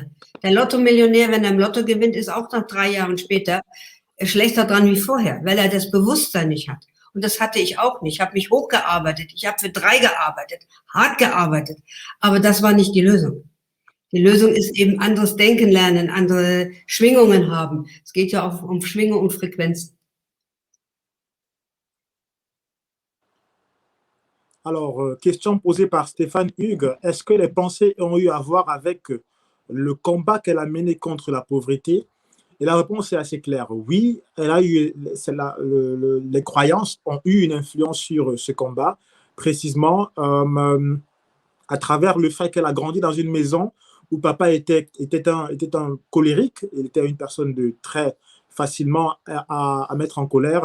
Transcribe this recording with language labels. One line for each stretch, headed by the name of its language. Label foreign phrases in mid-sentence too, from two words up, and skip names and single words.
German: Der Lotto-Millionär, wenn er im Lotto gewinnt, ist auch nach 3 Jahren später schlechter dran wie vorher, weil er das Bewusstsein nicht hat. Und das hatte ich auch nicht. Ich habe mich hochgearbeitet. Ich habe für 3 gearbeitet, hart gearbeitet. Aber das war nicht die Lösung. Die Lösung ist eben anderes Denken lernen, andere Schwingungen haben. Es geht ja auch um Schwingung und Frequenzen.
French: Alors, question posée par Stéphane Hugues. Est-ce que les pensées ont eu à voir avec le combat qu'elle a mené contre la pauvreté? Et la réponse est assez claire. Oui, elle a eu, les croyances ont eu une influence sur ce combat, précisément à travers le fait qu'elle a grandi dans une maison où papa était un colérique, il était une personne de très facilement à mettre en colère.